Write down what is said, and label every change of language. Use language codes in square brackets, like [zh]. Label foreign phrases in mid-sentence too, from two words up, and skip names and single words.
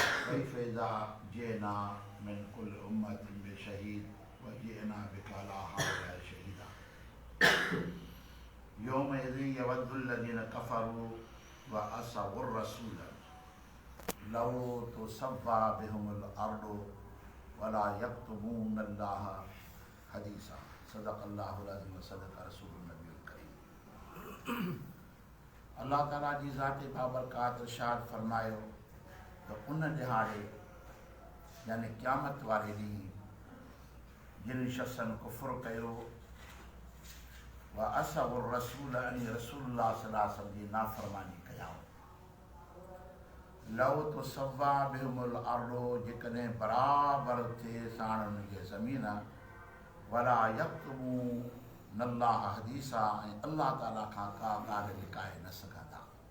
[ar] فكيف إذا جئنا من كل أمة بشهيد وجئنا بك على هؤلاء شهيدا يومئذ يود الذين كفروا وعصوا الرسول لو تسوى بهم الأرض ولا يكتمون الله حديثا. صدق الله العظيم وصدق رسوله النبي الكريم. [sd] अल्लाह ताला जी ज़ात बाबरकात इरशाद फरमायो त उन ॾिहाड़े यानी क़यामत वारे ॾींहुं जिन शख़्सनि कुफ़्र कयो [ar] وعصوا الرسول [sd] अनी [ar] رسول الله صلى الله عليه وسلم [sd] जी नाफ़रमानी कयाऊं। [ar] لو تسوى بهم الأرض [sd] जेकॾहिं बराबरि थिए साण उनखे ज़मीन [ar] ولا يكتمون الله حديثا [sd] ऐं अल्लाह ताला खां का ॻाल्हि लिकाए न सघंदा।